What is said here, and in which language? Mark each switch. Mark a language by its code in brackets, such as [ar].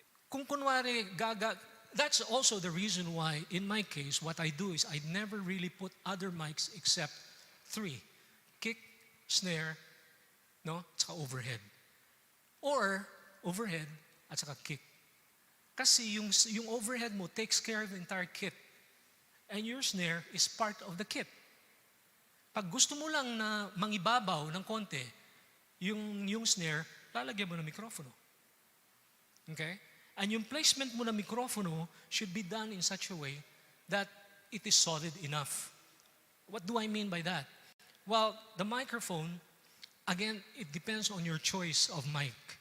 [tl] Kung kunwari, [en] that's also the reason why, in my case, what I do is I never really put other mics except 3. Kick, snare, no? [tl] At saka [en] overhead. Or, overhead, [tl] at saka [en] kick. Kasi yung overhead mo takes care of the entire kit. And your snare is part of the kit. [tl] Pag gusto mo lang na mangibabaw ng konti, yung snare, lalagyan mo ng mikrofono. Okay? [en] And [tl] yung placement mo ng mikrofono [en] should be done in such a way that it is solid enough. What do I mean by that? Well, the microphone, again, it depends on your choice of mic.